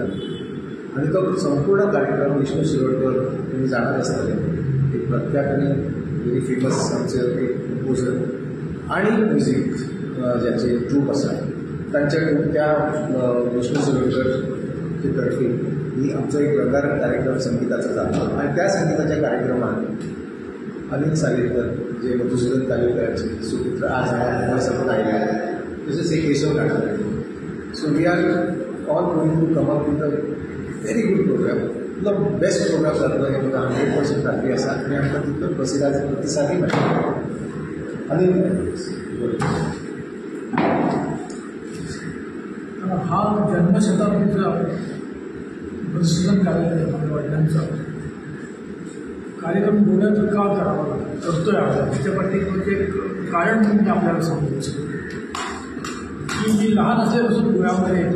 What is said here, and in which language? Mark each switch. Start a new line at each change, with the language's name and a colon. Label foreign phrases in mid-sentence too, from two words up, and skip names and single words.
Konkani: आनी तो संपूर्ण कार्यक्रम विष्णू शिरोडकर तुमी जाणत आसतले, एक प्रख्यात आनी
English: very famous
Konkani: आमचे एक कंपोजर आणि म्युझिक ज्याचे ट्रूप आसा तांच्या त्या विष्णू शिरोडकर तर्फे ही आमचो एक रंगारंग कार्यक्रम संगीताचो जातो. आणि त्या संगीताच्या कार्यक्रमात अनिल सालेकर जे मधुसूदन कालेलकरांचे सुपुत्र आज मुंबय सकून आयले, तसेच एक केशव काटकर.
English: So we are all going to come up with a very good program.
Konkani: तुका
English: best program
Konkani: जातलो हे म्हाका 100% खात्री आसा. आनी आमकां तितलो प्रतिसादय मेळटा. आनी
Marathi: हा जन्मशताब्दीचा मधुसूदन कालेलकर माझ्या वडिलांचा कार्यक्रम बोलायचं का करावा करतोय आपण, त्याच्या पाठीमागे एक कारण म्हणजे आपल्याला सांगू इच्छितो की मी लहान असल्यापासून गोव्यामध्ये येतोय.